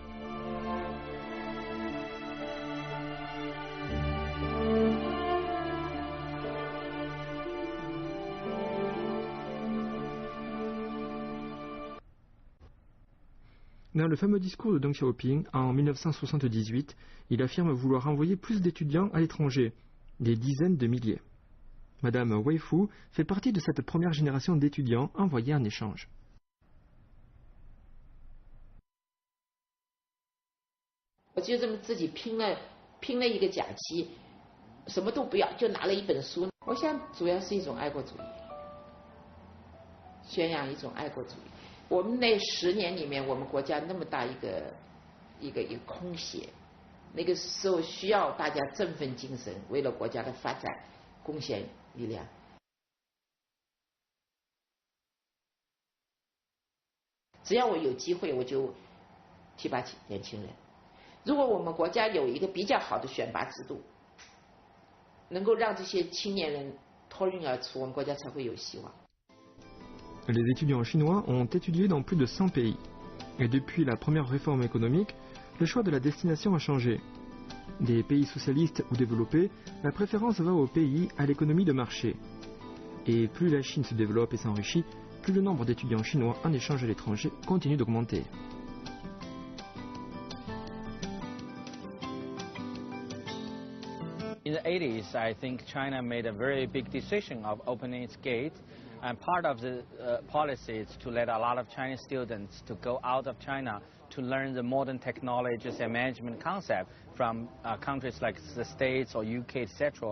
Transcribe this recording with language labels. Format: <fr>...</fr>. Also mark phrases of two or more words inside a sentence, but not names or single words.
<fr>Dans le fameux discours de Deng Xiaoping, en 1978, il affirme vouloir envoyer plus d'étudiants à l'étranger, des dizaines de milliers. Madame Wei Fu fait partie de cette première génération d'étudiants envoyés en échange. Je me suis dit,</fr> <zh>拼了一个假期，什么都不要，就拿了一本书。我想主要是一种爱国主义，宣扬一种爱国主义。我们那10年里面，我们国家那么大一个空隙，那个时候需要大家振奋精神，为了国家的发展贡献力量。只要我有机会，我就提拔年轻人。如果我们国家有一个比较好的选拔制度，能够让这些青年人脱颖而出，我们国家才会有希望。</zh> <fr>Les étudiants chinois ont étudié dans plus de 100 pays. Et depuis la première réforme économique, le choix de la destination a changé. Des pays socialistes ou développés, la préférence va aux pays à l'économie de marché. Et plus la Chine se développe et s'enrichit, plus le nombre d'étudiants chinois en échange à l'étranger continue d'augmenter.</fr> <en>In the 80s, I think China made a very big decision of opening its gates. And part of the policy is to let a lot of Chinese students to go out of China to learn the modern technologies and management concept from countries like the States or UK, etc.</en>